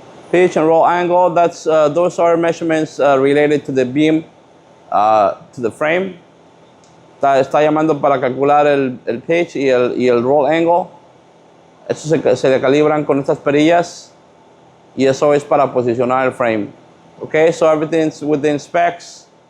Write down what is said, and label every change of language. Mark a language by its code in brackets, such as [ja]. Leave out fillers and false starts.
[en] Pitch and roll angle. That's those are measurements related to the beam, to the frame. [es] Está llamando para calcular el pitch y el roll angle. Eso se le calibran con estas perillas y eso es para posicionar el frame. [en] Okay, so everything's within specs.